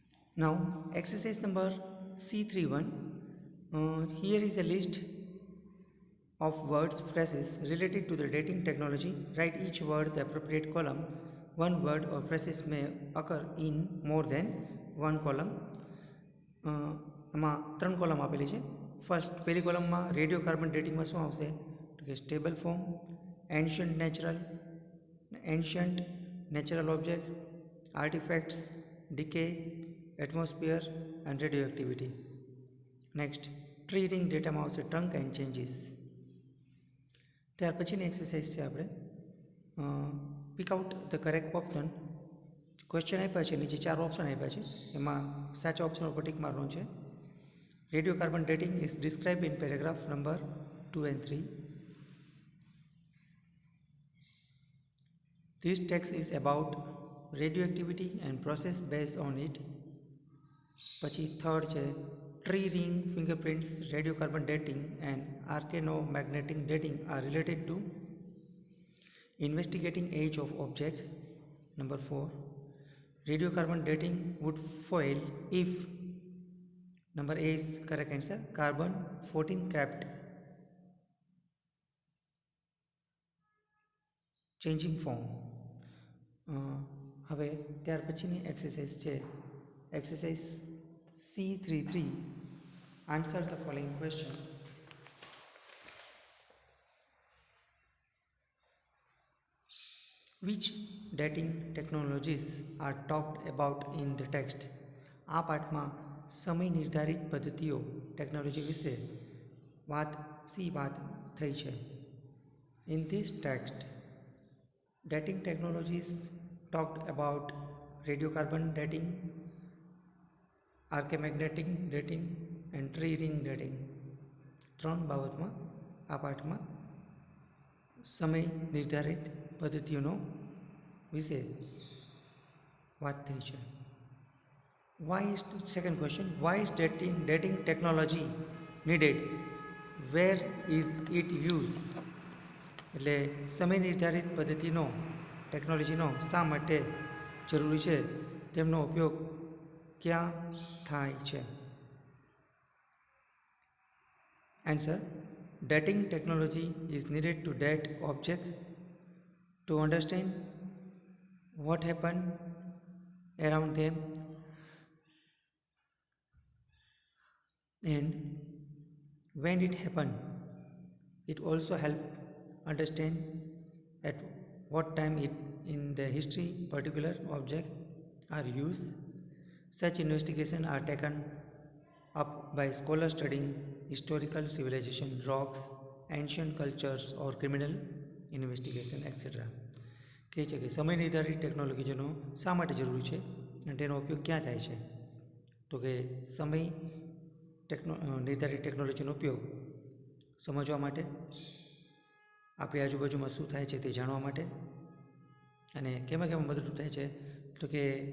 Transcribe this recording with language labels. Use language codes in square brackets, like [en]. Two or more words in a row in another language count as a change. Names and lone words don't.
[en] Now, exercise number C31. Here is a list of words, phrases related to the dating technology. Write each word the appropriate column. One word or phrases may occur in more than one column. [gu] આમાં ત્રણ કોલમ આપેલી છે. ફર્સ્ટ પહેલી કોલમમાં [en] radio carbon dating [gu] શું આવશે તો કે [en] stable form, ancient natural object, artifacts, decay, atmosphere and radio activity. [gu] નેક્સ્ટ [en] tree ring data [gu] આવશે [en] trunk and changes. [gu] ત્યાર પછીની એક્સરસાઇઝ છે આપણે [en] pick out the correct option. [gu] ક્વેશ્ચન આપ્યા છે, નીચે 4 ઓપ્શન આપ્યા છે, એમાં સાચા ઓપ્શન ઉપર ટીક મારવાનું છે. [en] radio carbon dating is describe in paragraph number 2 and 3. This text is about radioactivity and process based on it. [gu] પછી થર્ડ છે [en] tree ring fingerprints, radiocarbon dating and archaeomagnetic dating are related to investigating age of object. Number 4, radiocarbon dating would fail if number A is correct answer, carbon 14 kept changing form. [gu] હવે ત્યાર પછીની એક્સરસાઇઝ છે એક્સરસાઇઝ C33. [en] answer the following question. Which dating technologies are talked about in the text? [gu] આ પાઠમાં સમય નિર્ધારિત પદ્ધતિઓ ટેકનોલોજી વિશે વાત થઈ છે. [en] In this text, dating technologies talked about radiocarbon dating, આર્કેમેગ્નેટિક dating and tree ring dating. [gu] ત્રણ બાબતમાં આ પાઠમાં સમય નિર્ધારિત પદ્ધતિઓનો વિશે વાત થઈ છે. [en] second question, why is dating technology needed, where is it use? [gu] એટલે સમય નિર્ધારિત પદ્ધતિનો ટેકનોલોજીનો શા માટે જરૂરી છે, તેમનો ઉપયોગ ક્યાં થાય છે? [en] આન્સર, dating technology is needed to date object, to understand what happened around them, and when it happened. It also help understand at what time in the history particular object are used. Such investigations are taken up by scholars studying historical civilization, rocks, ancient cultures or criminal investigation, etc. [gu] કહે છે કે સમય નિર્ધારિત ટેકનોલોજીનો શા માટે જરૂરી છે અને તેનો ઉપયોગ ક્યાં થાય છે? તો કે સમય નિર્ધારિત ટેકનોલોજીનો ઉપયોગ સમજવા માટે, આપણી આજુબાજુમાં શું થાય છે તે જાણવા માટે, અને કેમાં મદદરૂપ થાય છે તો કે